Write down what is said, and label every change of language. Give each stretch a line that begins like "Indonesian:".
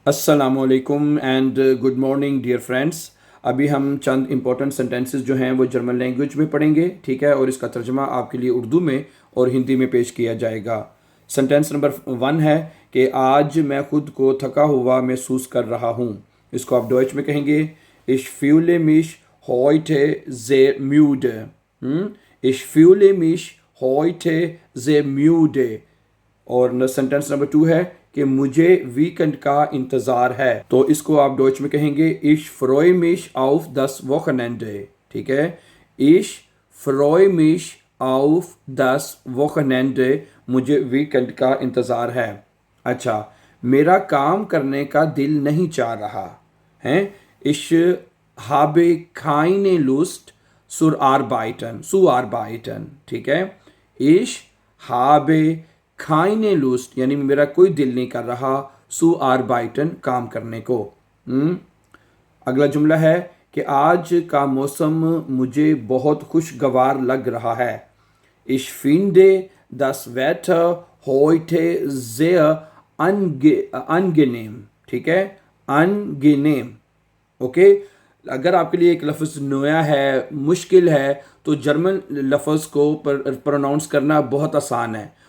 English: अस्सलामुअलैकुम and good morning dear friends.
Hindi: अभी हम चंद इंपॉर्टेंट सेंटेंसेस जो हैं वो जर्मन लैंग्वेज में पढ़ेंगे, ठीक है, और इसका तर्जमा आपके लिए उर्दू में और हिंदी में पेश किया जाएगा। सेंटेंस नंबर 1 है कि आज मैं खुद को थका हुआ महसूस कर रहा हूँ। इसको आप डॉइच में कहेंगे
German: Ich fühle mich heute sehr müde। Ich fühle mich heute sehr müde।
Hindi: और सेंटेंस नंबर 2 है कि मुझे वीकेंड का इंतज़ार है। तो इसको आप डॉइच में कहेंगे
German: Ich freue mich auf das Wochenende।
Hindi: ठीक है,
German: Ich freue mich auf das Wochenende।
Hindi: मुझे वीकेंड का इंतज़ार है। अच्छा, मेरा काम करने का दिल नहीं चाह रहा है।
German: Ich habe keine Lust zu arbeiten।
Hindi: ठीक है,
German: Ich habe keine Lust
Hindi: यानी मेरा कोई दिल नहीं कर रहा
German: zu arbeiten
Hindi: काम करने को। अगला जुमला है कि आज का मौसम मुझे बहुत खुशगवार लग रहा है।
German: Ich finde das Wetter heute sehr angenehm।
Hindi: ठीक है, angenehm। ओके, अगर आपके लिए एक लफ्ज़ नया है, मुश्किल है, तो जर्मन लफ्ज़ को प्रोनाउंस करना बहुत आसान है।